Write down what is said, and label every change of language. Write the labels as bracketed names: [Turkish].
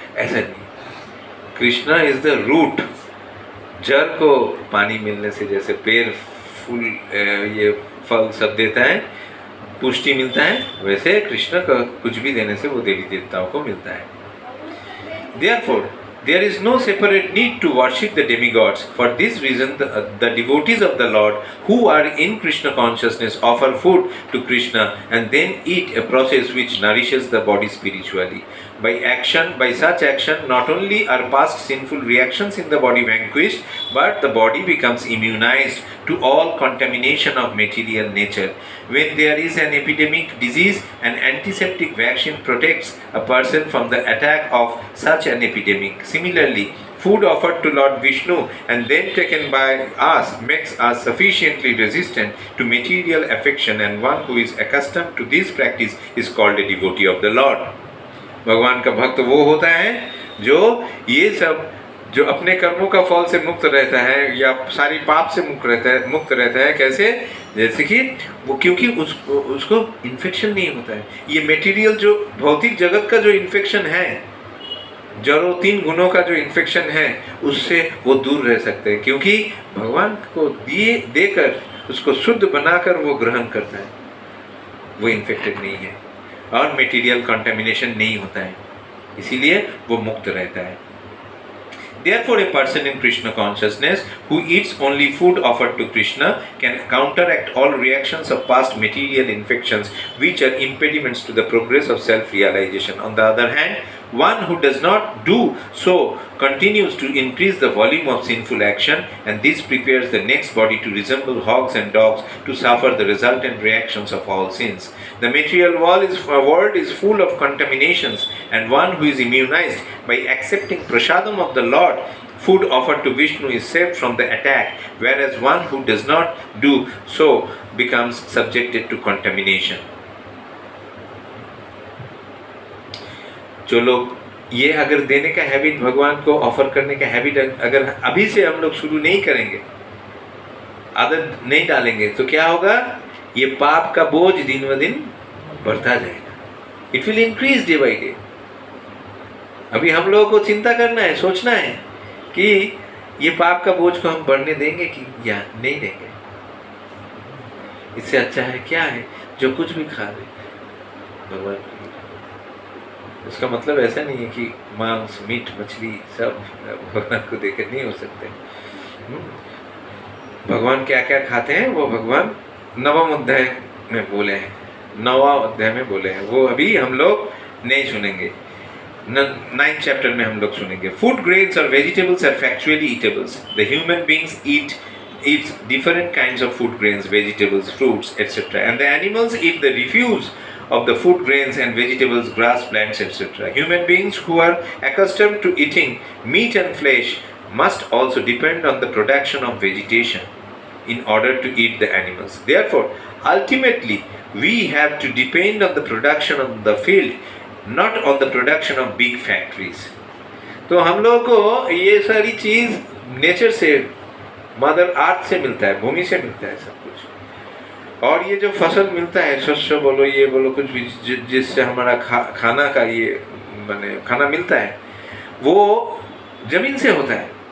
[Hindi] ऐसा नहीं, [English] Krishna is the root. [Hindi] जड़ को पानी मिलने से जैसे पेड़ फूल ये फल सब देता है, पुष्टि मिलता है, वैसे कृष्ण का कुछ भी देने से वो देवी देवताओं को मिलता है। [English] Therefore, there is no separate need to worship the demigods. For this reason, the devotees of the Lord who are in Krishna consciousness offer food to Krishna and then eat, a process which nourishes the body spiritually. By such action, not only are past sinful reactions in the body vanquished, but the body becomes immunized to all contamination of material nature. When there is an epidemic disease, an antiseptic vaccine protects a person from the attack of such an epidemic. Similarly, food offered to Lord Vishnu and then taken by us makes us sufficiently resistant to material affection, and one who is accustomed to this practice is called a devotee of the Lord. [Hindi] भगवान का भक्त वो होता है जो ये सब, जो अपने कर्मों का फल से मुक्त रहता है या सारी पाप से मुक्त रहता है। कैसे? जैसे कि वो, क्योंकि उसको इन्फेक्शन नहीं होता है। ये मटेरियल जो भौतिक जगत का जो इन्फेक्शन है, जड़ों 3 गुणों का जो इन्फेक्शन है, उससे वो दूर रह सकते हैं, क्योंकि भगवान को देकर उसको शुद्ध बनाकर वो ग्रहण करता है, वो इन्फेक्टेड नहीं है और मटेरियल कंटामिनेशन नहीं होता है, इसीलिए वो मुक्त रहता है। [English] Therefore, a person in Krishna consciousness who eats only food offered to Krishna can counteract all reactions of past material infections which are impediments to the progress of self-realization. On the other hand, one who does not do so continues to increase the volume of sinful action, and this prepares the next body to resemble hogs and dogs to suffer the resultant reactions of all sins. The material world is full of contaminations, and one who is immunized by accepting prasadam of the Lord, food offered to Vishnu, is saved from the attack, whereas one who does not do so becomes subjected to contamination. [Hindi] जो लोग ये अगर देने का habit, भगवान को offer करने का हैबिट अगर अभी से हम लोग शुरू नहीं करेंगे, आदत नहीं डालेंगे, तो क्या होगा? ये पाप का बोझ दिन ब दिन बढ़ता जाएगा। [English] It will increase day by day. [Hindi] अभी हम लोगों को चिंता करना है, सोचना है कि ये पाप का बोझ को हम बढ़ने देंगे कि या नहीं देंगे। इससे अच्छा है क्या है जो कुछ भी खा ले भगवान। उसका मतलब ऐसा नहीं है कि मांस, मीट, मछली सब भगवान को देकर नहीं हो सकते। भगवान क्या क्या खाते हैं वो भगवान 9वें अध्याय में बोले हैं, 9वां अध्याय में बोले हैं, वो अभी हम लोग नहीं सुनेंगे। 9th chapter में हम लोग सुनेंगे। [English] Food, grains or vegetables are factually eatables. The human beings eats different kinds of food, grains, vegetables, fruits, etc. And the animals eat the refuse of the food, grains and vegetables, grass, plants, etc. Human beings who are accustomed to eating meat and flesh must also depend on the production of vegetation in order to eat the animals. Therefore, ultimately, we have to depend on the production of the field, not on the production of big factories. [Hindi] तो हम लोगों को ये सारी चीज़ nature से, mother earth से मिलता है, भूमि से मिलता है सब कुछ। और ये जो फसल मिलता है, शस्य बोलो, ये बोलो, कुछ भी जिससे हमारा खाना का ये माने खाना मिलता है, वो जमीन से होता है।